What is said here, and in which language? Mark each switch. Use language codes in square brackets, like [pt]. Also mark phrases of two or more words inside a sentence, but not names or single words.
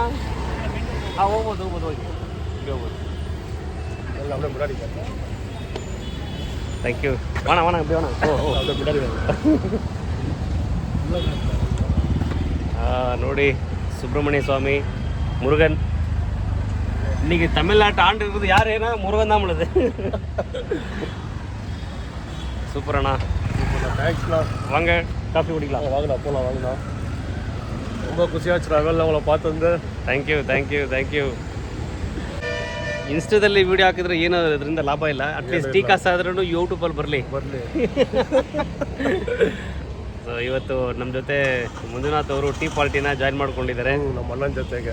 [kn] ಹಾಂ, ಹೋಗ್ಬೋದು ಹೋಗಿ ಹೋಗ್ಬೋದು. [en] thank you. [kn] ನೋಡಿ, ಸುಬ್ರಹ್ಮಣ್ಯ ಸ್ವಾಮಿ, ಮುರುಗನ್. [ta] இன்னைக்கு தமிழ்நாட்டு ஆண்டு இருக்குது யார் ஏன்னா முருகன் தான் நம்மளுது. சூப்பர் அண்ணா, தேங்க்ஸ்ண்ணா. வாங்க காஃபி குடிக்கலாம். வாங்கண்ணா, போகலாம் வாங்கண்ணா. ரொம்ப ಖುಷಿಯಾச்சு [kn] ನಾವೆಲ್ಲ ಅವಳ ಪಾತಂದು. [en] thank you. [kn] ಇನ್ಸ್ಟಾದಲ್ಲಿ ವಿಡಿಯೋ ಹಾಕಿದ್ರೆ ಏನೋ ಅದರಿಂದ ಲಾಭ ಇಲ್ಲ. ಅಟ್ಲೀಸ್ಟ್ ಟೀ ಕಾಸು ಆದ್ರೂ ಯೂಟ್ಯೂಬಲ್ಲಿ ಬರಲಿ. ಸೊ ಇವತ್ತು ನಮ್ಮ ಜೊತೆ ಮಂಜುನಾಥ್ ಅವರು [en] tea party join [kn] ಮಾಡ್ಕೊಂಡಿದ್ದಾರೆ ನಮ್ಮ ಅಣ್ಣನ ಜೊತೆಗೆ.